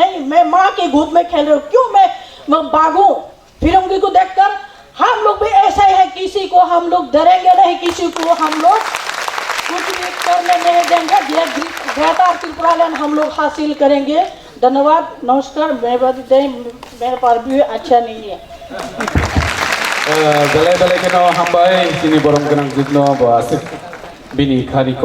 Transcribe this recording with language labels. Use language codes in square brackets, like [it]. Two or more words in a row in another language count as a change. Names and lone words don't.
[hi] नहीं, मैं माँ के गोद में खेल रही हूँ, क्यों मैं भागूं फिरंगी को देखकर। हम लोग भी ऐसा ही है, किसी को हम लोग डरेंगे नहीं, किसी को हम लोग कुछ भी करने नहीं देंगे। ग्रेटर त्रिपुरा लैंड हम लोग हासिल करेंगे। धन्यवाद, नमस्कार। मेरे पास भी अच्छा नहीं है। [trp] Belai-belai kena hambai sini borong kenang jitno ba asik bini khani